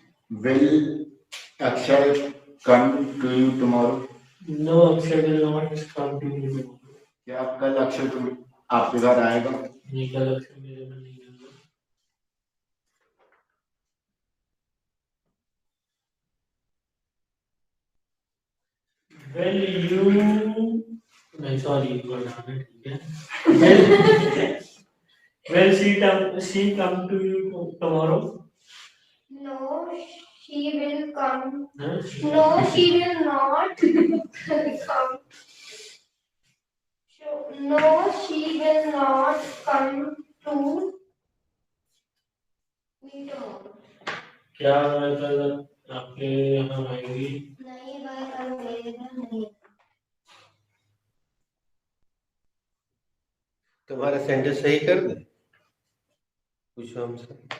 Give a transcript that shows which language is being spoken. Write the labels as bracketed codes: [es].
[en] Will Akshay come to you tomorrow? No, Akshay will not come to you tomorrow. [hi] क्या कल अक्षय तुम आपके घर आएगा? नहीं, कल अक्षय मेरे घर नहीं आएगा। [en] Well, you [hi] नहीं सॉरी ठीक है। [en] Will she come to you tomorrow? No, she will come. Huh? No, she will not come. No, she will not come to me tomorrow. [hi] क्या वह कल आपके यहाँ आएगी? नहीं, वह कल मेरे घर नहीं। तुम्हारा सेंटेंस सही कर दे, पूछो हमसे।